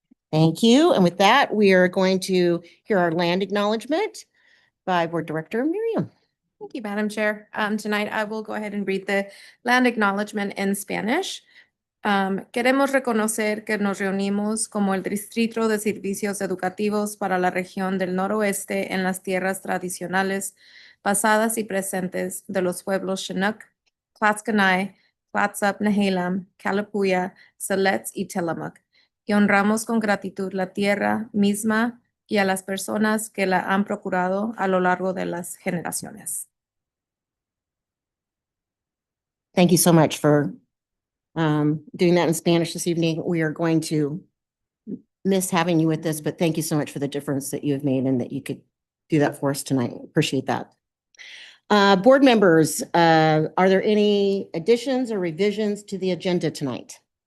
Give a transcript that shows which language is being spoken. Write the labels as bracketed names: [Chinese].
[English] Thank you. And with that, we are going to hear our land acknowledgement by Board Director Miriam. Thank you, Madam Chair. Tonight I will go ahead and read the land acknowledgement in Spanish. [Spanish] Queremos reconocer que nos reunimos como el Distrito de Servicios Educativos para la región del noroeste en las tierras tradicionales, pasadas y presentes de los pueblos Chinook, Clatskanie, Clatsop, Nehalem, Kalapuya, Siletz y Tillamook. Y honramos con gratitud la tierra misma y a las personas que la han procurado a lo largo de las generaciones. [English] Thank you so much for doing that in Spanish this evening. We are going to miss having you with this, but thank you so much for the difference that you have made and that you could do that for us tonight. Appreciate that. Board members, are there any additions or revisions to the agenda tonight?